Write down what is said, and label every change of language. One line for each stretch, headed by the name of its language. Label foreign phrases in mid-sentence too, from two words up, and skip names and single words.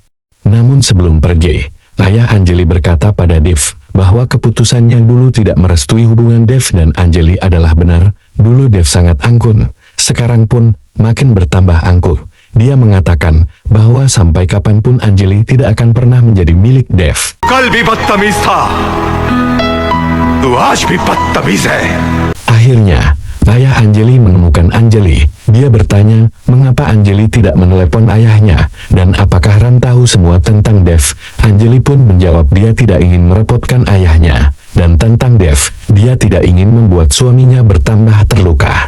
Indonesian: Namun sebelum pergi, ayah Anjali berkata pada Dev bahwa keputusannya dulu tidak merestui hubungan Dev dan Anjali adalah benar. Dulu Dev sangat anggun, sekarang pun makin bertambah angkuh. Dia mengatakan bahwa sampai kapanpun Anjali tidak akan pernah menjadi milik Dev.
Hindi: कल भी बदतमीज था, तू आज भी बदतमीज है।
Indonesian: Akhirnya, ayah Anjali menemukan Anjali. Dia bertanya mengapa Anjali tidak menelepon ayahnya, dan apakah Ram tahu semua tentang Dev. Anjali pun menjawab dia tidak ingin merepotkan ayahnya, dan tentang Dev, dia tidak ingin membuat suaminya bertambah terluka.